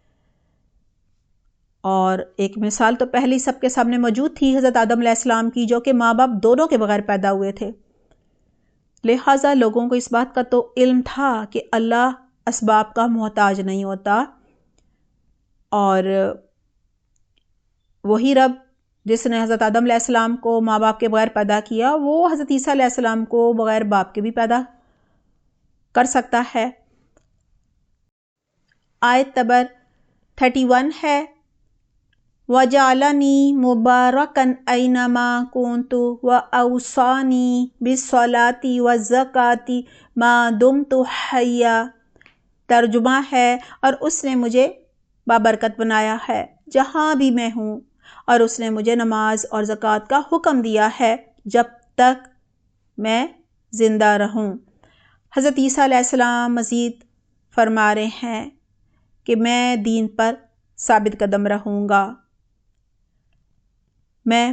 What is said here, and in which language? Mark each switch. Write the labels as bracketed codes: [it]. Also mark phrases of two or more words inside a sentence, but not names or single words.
[ur] اور ایک مثال تو پہلے سب کے سامنے موجود تھی حضرت آدم علیہ السلام کی، جو کہ ماں باپ دونوں کے بغیر پیدا ہوئے تھے، لہٰذا لوگوں کو اس بات کا تو علم تھا کہ اللہ اسباب کا محتاج نہیں ہوتا، اور وہی رب جس نے حضرت آدم علیہ السلام کو ماں باپ کے بغیر پیدا کیا وہ حضرت عیسیٰ علیہ السلام کو بغیر باپ کے بھی پیدا کر سکتا ہے۔ آیت نمبر 31 ہے [ar] وجعلني مباركا أين ما كنت وأوصاني بالصلاة والزكاة ما دمت حيا. [ur] ترجمہ ہے، اور اس نے مجھے بابرکت بنایا ہے جہاں بھی میں ہوں، اور اس نے مجھے نماز اور زکات کا حکم دیا ہے جب تک میں زندہ رہوں. حضرت عیسیٰ علیہ السلام مزید فرما رہے ہیں کہ میں دین پر ثابت قدم رہوں گا، میں